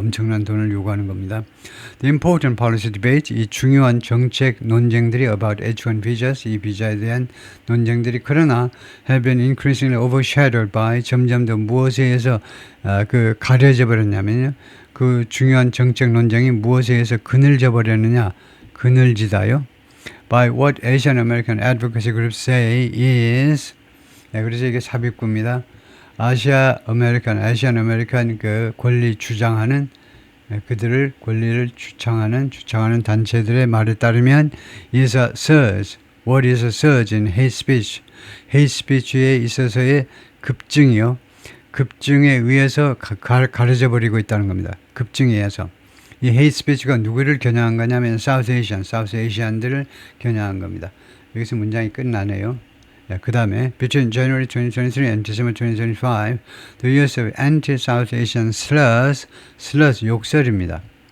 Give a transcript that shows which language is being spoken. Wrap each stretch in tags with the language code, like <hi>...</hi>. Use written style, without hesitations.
<ko>엄청난 돈을 요구하는 겁니다.</ko> <en>The important policy debate,</en> <ko>이 중요한 정책 논쟁들이</ko> <en>about H-1 visas,</en> <ko>이 비자에 대한 논쟁들이 그러나</ko> <en>have been increasingly overshadowed by,</en> <ko>점점 더 무엇에 의해서 가려져 버렸냐면요. 그 중요한 정책 논쟁이 무엇에 의해서 그늘져 버렸느냐? 그늘지다요.</ko> <en>By what Asian American advocacy groups say is,</en> <ko>그래서 이게 삽입구입니다. 아시안 아메리칸 그 권리 주장하는, 그들을 권리를 주장하는 단체들의 말에 따르면</ko> <en>is a surge. What is a surge in hate speech?</en> <ko>hate speech에 있어서의 급증이요. 급증에 의해서 가려져 버리고 있다는 겁니다. 급증에 의해서. 이 hate speech가 누구를 겨냥한 거냐면 South Asian들을 겨냥한 겁니다. 여기서 문장이 끝나네요. 그 다음에</ko> <en>Between January 2023 and December 2025, the use of anti-South Asian slurs</en> <ko>욕설입니다.</ko>